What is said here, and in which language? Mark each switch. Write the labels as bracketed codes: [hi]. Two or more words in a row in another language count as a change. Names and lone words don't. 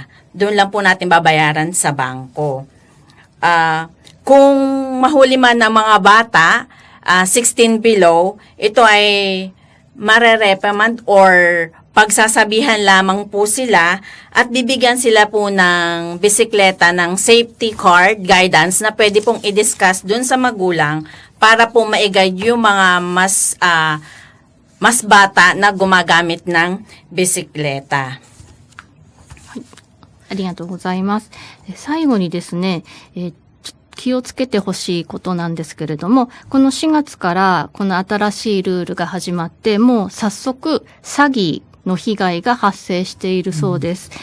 [tl] Doon lang po natin babayaran sa bangko. Kung mahuli man ng mga bata, 16 below, ito ay marereprimand or pagsasabihan lamang po sila at bibigyan sila po ng bisikleta ng [en] safety card guidance [tl] na pwede pong i-discuss dun sa magulang para po ma-guide yung mga mas bata na gumagamit ng bisikleta. [ja] ありがとうございます。最後にですね、気をつけてほしいことなんですけれども、この4月からこの新しいルールが始まって、もう早速詐欺の被害が発生しているそうです。